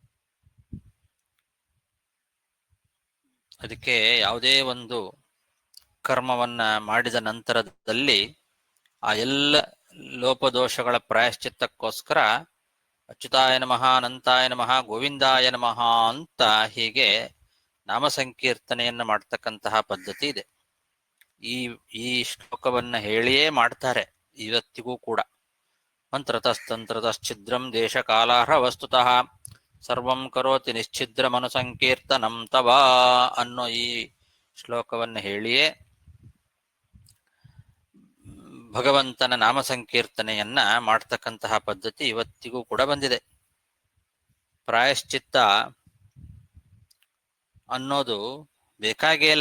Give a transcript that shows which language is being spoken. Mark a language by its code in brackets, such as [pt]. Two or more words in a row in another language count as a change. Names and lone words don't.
[kn] ಅದಕ್ಕೆ ಯಾವುದೇ ಒಂದು ಕರ್ಮವನ್ನ ಮಾಡಿದ ನಂತರದಲ್ಲಿ ಆ ಎಲ್ಲ ಲೋಪದೋಷಗಳ ಪ್ರಾಯಶ್ಚಿತ್ತಕ್ಕೋಸ್ಕರ [sa] ಅಚ್ಯುತಾಯ ನಮಃ, ಅನಂತಾಯ ನಮಃ, ಗೋವಿಂದಾಯ ನಮಃ [kn] ಅಂತ ಹೀಗೆ ನಾಮ ಸಂಕೀರ್ತನೆಯನ್ನು ಮಾಡ್ತಕ್ಕಂತಹ ಪದ್ಧತಿ ಇದೆ. ಈ ಶ್ಲೋಕವನ್ನ ಹೇಳಿಯೇ ಮಾಡ್ತಾರೆ ಇವತ್ತಿಗೂ ಕೂಡ. [sa] ಮಂತ್ರತಸ್ತಂತ್ರತಶ್ಛಿದ್ರಂ ದೇಶ ಕಾಲಾರ್ಹ ವಸ್ತುತಃ ಸರ್ವಂ ಕರೋತಿ ನಿಶ್ಚಿದ್ರಮನುಸಂಕೀರ್ತನಂ ತವ [kn] ಅನ್ನೋ ಈ ಶ್ಲೋಕವನ್ನು ಹೇಳಿಯೇ ಭಗವಂತನ ನಾಮ ಸಂಕೀರ್ತನೆಯನ್ನ ಮಾಡ್ತಕ್ಕಂತಹ ಪದ್ಧತಿ ಇವತ್ತಿಗೂ ಕೂಡ ಬಂದಿದೆ. ಪ್ರಾಯಶ್ಚಿತ್ತ ಅನ್ನೋದು ಬೇಕಾಗೇ ಇಲ್ಲ.